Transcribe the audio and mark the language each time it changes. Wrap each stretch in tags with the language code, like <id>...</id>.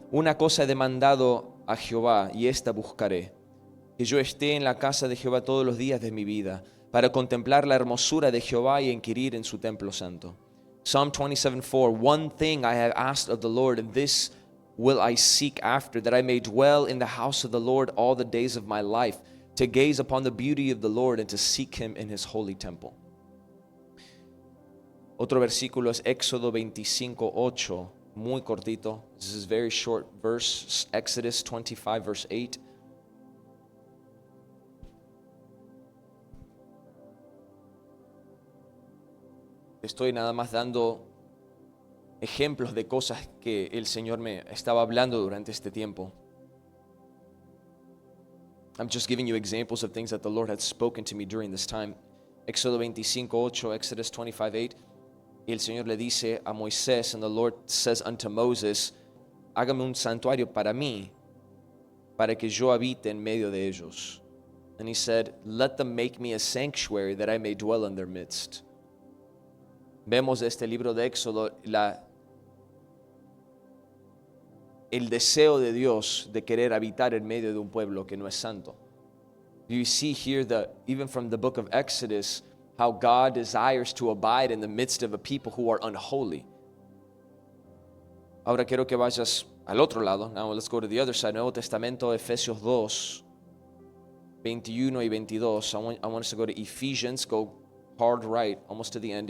<es>Una cosa he demandado a Jehová y esta buscaré, que yo esté en la casa de Jehová todos los días de mi vida, para contemplar la hermosura de Jehová y inquirir en su templo santo.</es> <en>Psalm 27:4. One thing I have asked of the Lord, and this will I seek after, that I may dwell in the house of the Lord all the days of my life, to gaze upon the beauty of the Lord and to seek Him in His holy temple.</en> <es>Otro versículo es Éxodo 25:8, muy cortito.</es> <en>This is a very short verse, Exodus 25 verse 8.</en> <es>Estoy nada más dando ejemplos de cosas que el Señor me estaba hablando durante este tiempo.</es> <en>I'm just giving you examples of things that the Lord had spoken to me during this time.</en> <es>Éxodo 25:8, Exodus 25:8. Y el Señor le dice a Moisés,</es> <en>and the Lord says unto Moses,</en> <es>hágame un santuario para mí, para que yo habite en medio de ellos.</es> <en>And he said, let them make me a sanctuary that I may dwell in their midst.</en> <es>Vemos de este libro de Éxodo el deseo de Dios de querer habitar en medio de un pueblo que no es santo.</es> <en>You see here even from the book of Exodus, how God desires to abide in the midst of a people who are unholy.</en> <es>Ahora quiero que vayas al otro lado.</es> <en>Now let's go to the other side.</en> <es>Nuevo Testamento, Efesios 2, 21 y 22.</es> <en>I want us to go to Ephesians. Go hard right, almost to the end.</en>